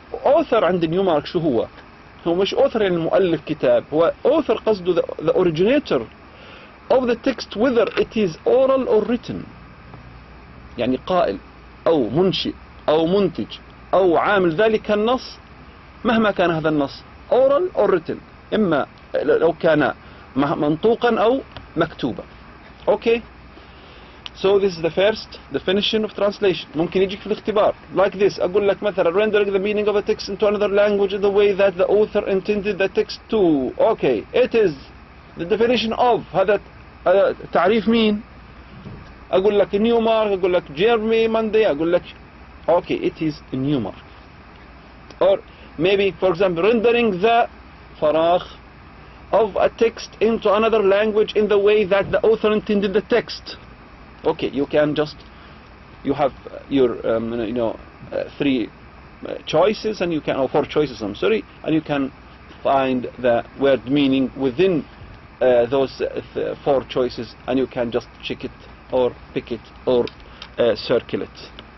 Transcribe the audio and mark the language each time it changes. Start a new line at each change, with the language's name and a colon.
English: author
Arabic: عند نيومارك شو هو؟ هو مش
English: author
Arabic: يعني مؤلف كتاب، هو
English: author قصده the originator of the text, whether it is oral or written.
Arabic: يعني قائل أو منشئ أو منتج أو عامل ذلك النص، مهما كان هذا النص
English: oral or written،
Arabic: إما لو كان منطوقا أو مكتوبا.
English: Okay, so this is the first definition of translation.
Arabic: ممكن يجيك في الاختبار
English: like this.
Arabic: أقول لك مثلا
English: rendering the meaning of a text into another language in the way that the author intended the text to. Okay, it is the definition of.
Arabic: هذا تعريف مين؟ أقول لك نيومارك، أقول لك جيرمي ماندي، أقول لك
English: okay, it is Newmark. Or maybe, for example, rendering the فراغ of a text into another language in the way that the author intended the text. Okay, you can just, you have your 3 choices, and you can, or 4 choices, I'm sorry, and you can find the word meaning within those 4 choices, and you can just check it or pick it or circle it.